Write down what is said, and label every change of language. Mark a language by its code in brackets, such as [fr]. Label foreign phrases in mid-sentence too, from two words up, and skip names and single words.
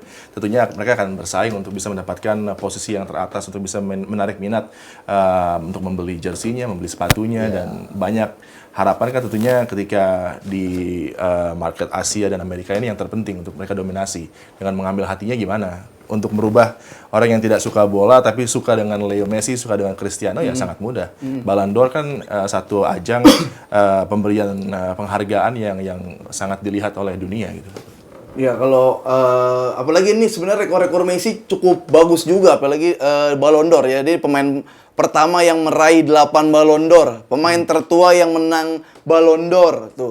[id] Tentunya mereka akan bersaing untuk bisa mendapatkan posisi yang teratas, untuk bisa menarik minat untuk membeli jersinya, membeli sepatunya, dan banyak harapan kan tentunya ketika di market Asia dan Amerika ini yang terpenting untuk mereka dominasi. Dengan mengambil hatinya gimana? Untuk merubah orang yang tidak suka bola tapi suka dengan Leo Messi, suka dengan Cristiano ya sangat mudah. Ballon d'Or kan satu ajang pemberian penghargaan yang sangat dilihat oleh dunia gitu. Ya kalau apalagi ini sebenarnya rekor Messi cukup bagus juga, apalagi Ballon d'Or ya. Dia pemain pertama yang meraih 8 Ballon d'Or, pemain tertua yang menang Ballon d'Or tuh.